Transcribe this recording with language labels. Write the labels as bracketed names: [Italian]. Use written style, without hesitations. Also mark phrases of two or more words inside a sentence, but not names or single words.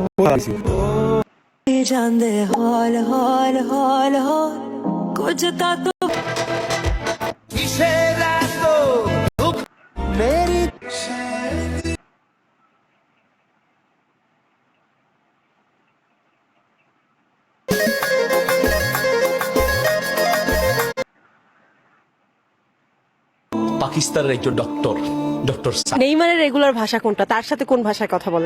[Punjabi] ਜਾਂਦੇ ਹੌਲ ਹੌਲ ਹੌਲ ਹੌਲ ਕੁਝ ਤਾਂ ਤੂੰ ਮੇਰੀ [Bangla] পাকিস্তানের একজন ডক্টর নেইমারের রেগুলার ভাষা কোনটা? তার সাথে কোন ভাষায় কথা বলেন?